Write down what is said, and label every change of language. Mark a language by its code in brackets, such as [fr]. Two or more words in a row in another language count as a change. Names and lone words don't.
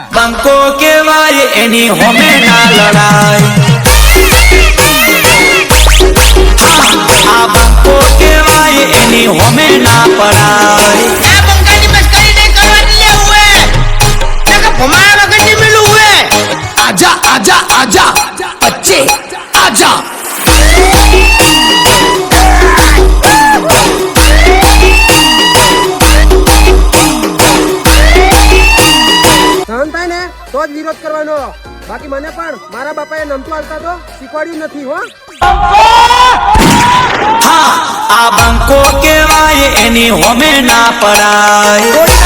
[gu] બંકો કેવાય એની હોમે ના લડાય. આ બંકો કેવાય એની હોમે ના પડાય. આ બંકાની મસ્કરી નહીં કરવાની લે હુએ, નકા ભમાયા વગર નહીં મિલું હુએ. [hi] आजा आजा आजा बच्चे आजा. [gu] સહન થાય ને તો જ વિરોધ કરવાનો, બાકી મને પણ મારા બાપાએ નમતું હાલતા તો શીખવાડ્યું નથી હો. હા, આ બંકો કેવાય એની હોમે ના પડાય.